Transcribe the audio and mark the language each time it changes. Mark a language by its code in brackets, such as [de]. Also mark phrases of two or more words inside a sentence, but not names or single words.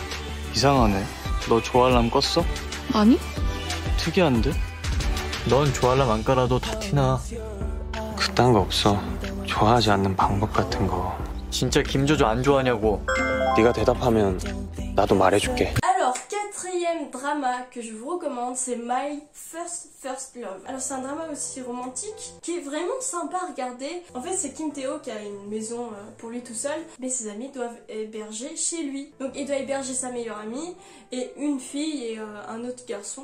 [ko] 이상하네. 너 좋아알람 껐어? 아니? 특이한데? 넌 좋아알람 안 깔아도 다 티나. 그딴 거 없어. 좋아하지 않는 방법 같은 거. 진짜 김조조 안 좋아하냐고. 네가 대답하면 나도 말해줄게. [fr] Alors, quatrième drama que je vous recommande, c'est My First Love. Alors c'est un drama aussi romantique qui est vraiment sympa à regarder. En fait c'est Kim Tae-ho qui a une maison pour lui tout seul, mais ses amis doivent héberger chez lui. Donc il doit héberger sa meilleure amie et une fille et un autre garçon.